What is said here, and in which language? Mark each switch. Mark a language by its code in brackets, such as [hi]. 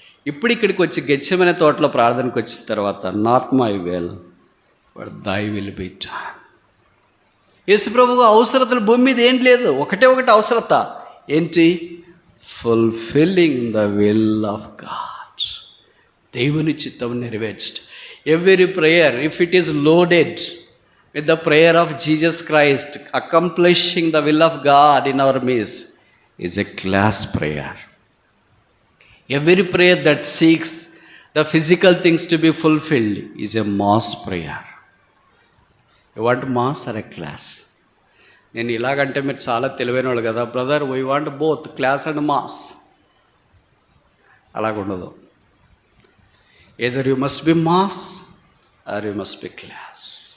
[te] ఇప్పుడు ఇక్కడికి వచ్చి గెత్సేమనే తోటలో ప్రార్థనకు వచ్చిన తర్వాత, [en] Not my will but thy will be done. [te] యేసుప్రభువు అవసరతలు భూమి మీద ఏం లేదు, ఒకటే ఒకటి అవసరత ఏంటి? [en] fulfilling the will of God, [te] దేవుని చిత్తం నెరవేర్చడం. [en] Every prayer, if it is loaded with the prayer of Jesus Christ, accomplishing the will of God in our midst, is a class prayer. Every prayer that seeks the physical things to be fulfilled is a mass prayer. You want mass or a class? [te] నేను ఇలాగంటే మీరు చాలా తెలివైన వాళ్ళు కదా brother, [en] We want both class and mass. [te] అలాగుండదు. [en] Either you must be mass or you must be class.